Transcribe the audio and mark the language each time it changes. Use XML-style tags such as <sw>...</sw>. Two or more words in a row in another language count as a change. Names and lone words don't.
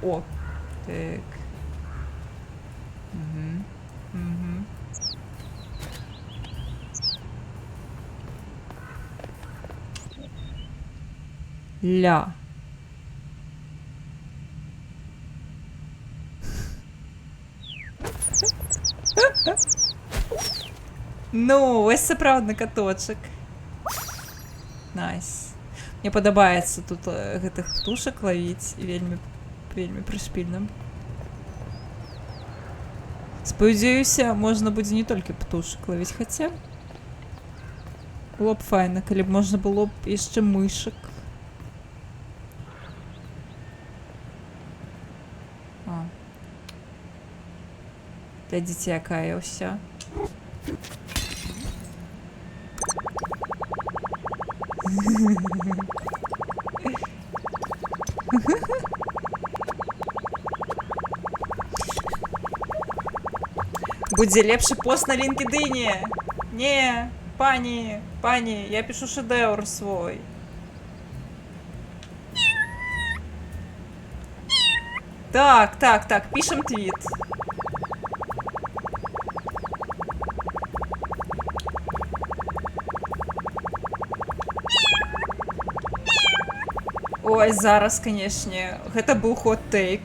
<be>О, так. Ля.</be> <uk>Ну, ось це правда каточок. Найс.</uk> <be>Мне падабаецца тут гэтых птушак лавіць вельмі прышпільна. Спадзяюся, можна будзе не толькі птушак лавіць, хаця</be> <uk>Було б файно, коли б можна було б іще мишек.</uk> <be>А.</be> <uk>Для дітей якая уся.</uk> <be>Будзе лепшы пост на LinkedIn.</be> <uk>Не, пані, я пишу шедевр свой. Так, пишем твіт.</uk> <be>Ой, зараз, канешне, гэта быў хот-тейк.</be>